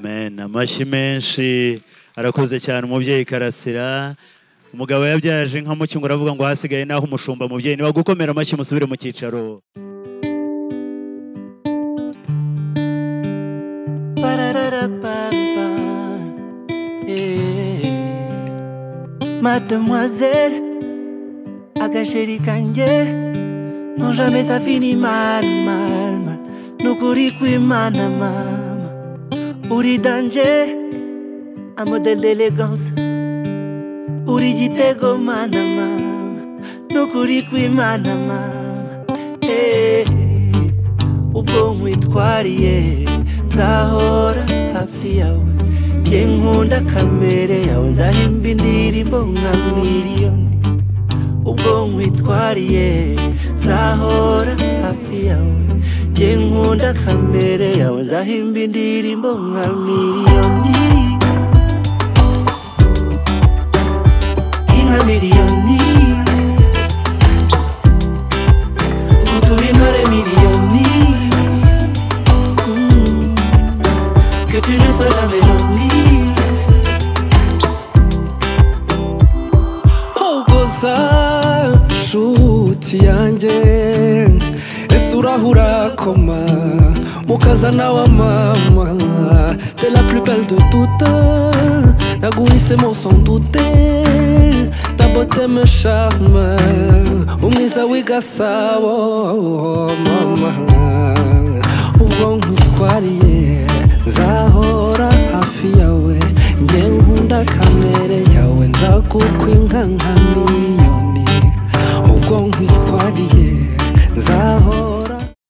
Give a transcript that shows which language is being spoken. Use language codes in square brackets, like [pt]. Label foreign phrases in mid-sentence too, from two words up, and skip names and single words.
[rw] amen amashyi menshi arakoze cyane umubyeyi Karasira umugabo yabyaje nka mucyungo aravuga ngo hasigaye naho umushumba mubyeyi ni wagukomera amashyi musubire mu cyicaro Mademoiselle, agachéri kanjye, [fr] non jamais ça finit mal. [rw] Nukuri kw'Imana mama. [fr] uri danger, un modèle d'élégance. [rw] Uri gitego mana mama, nukuri kw'Imana mama. Ubwo nkwitwariye nzahora hafi yawe, nge nkunda kamere yawe, nzahimba indirimbo nka miliyoni. Ubwo nkwitwariye nzahora hafi yawe, nge nkunda kamere yawe, nzahimba indirimbo nka miliyoni. Inka miliyoni, ubu turi intore miliyoni. [fr] Que tu ne sois jamais lonely. [rw] Hogoza nshuti yanjye, ese urahura koma mukazana wa mama, [fr] t'es la plus belle de toutes, naguhisemo sans douter, ta beauté me charme, [rw] umwiza w'igasabo mama. Ubwo nkwitwariye nzahora hafi yawe, nge nkunda kamere yawe, nzagukwa nka miliyoni. Ubwo nkwitwariye nzahora.